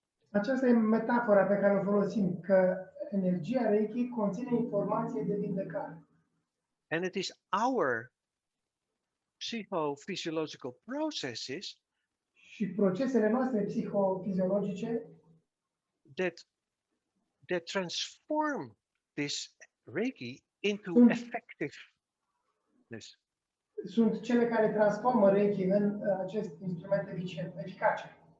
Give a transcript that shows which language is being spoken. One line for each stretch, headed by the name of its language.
Romanian: Aceasta e metafora pe care o folosim, că energia Reiki conține informație de vindecare.
English: And it is our psychophysiological processes
Romanian: și procesele noastre psihofiziologice
English: that transform this Reiki into effectiveness.
Romanian: Sunt cele care transformă Reiki în acest instrument eficace.